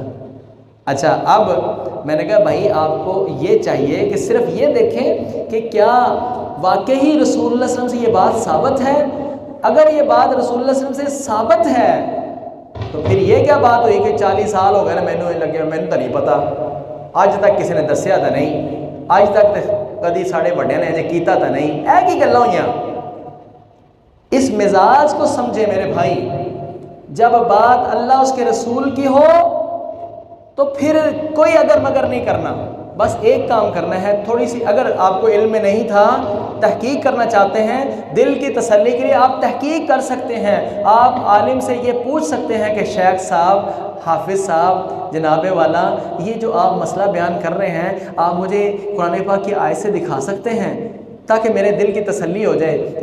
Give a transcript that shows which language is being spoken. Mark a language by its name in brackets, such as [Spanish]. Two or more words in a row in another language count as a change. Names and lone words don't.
[Urdu] اچھا اب میں نے کہا بھائی آپ کو یہ چاہیے کہ صرف یہ دیکھیں کہ کیا واقعی رسول اللہ [Arabic] صلی اللہ علیہ وسلم [Urdu] سے یہ بات ثابت ہے. اگر یہ بات رسول اللہ [Arabic] صلی اللہ علیہ وسلم [Urdu] سے ثابت ہے تو پھر یہ کیا بات ہوئی کہ [Punjabi] 40 سال ہو گئے نا مینوں لگے مینوں تو نہیں پتا، اج تک کسی نے دسیا تو نہیں، اج تک کدی ساڑے بڑے نے اجے کیتا تو نہیں، اے کی گلاں ہوئیاں؟ [Urdu] اس مزاج کو سمجھے میرے بھائی، جب بات اللہ اس کے رسول کی ہو تو پھر کوئی اگر مگر نہیں کرنا، بس ایک کام کرنا ہے، تھوڑی سی اگر آپ کو علم میں نہیں تھا، تحقیق کرنا چاہتے ہیں، دل کی تسلی کے لیے آپ تحقیق کر سکتے ہیں، آپ عالم سے یہ پوچھ سکتے ہیں کہ شیخ صاحب، حافظ صاحب، جناب والا، یہ جو آپ مسئلہ بیان کر رہے ہیں آپ مجھے قرآن پاک کی آیت سے دکھا سکتے ہیں تاکہ میرے دل کی تسلی ہو جائے؟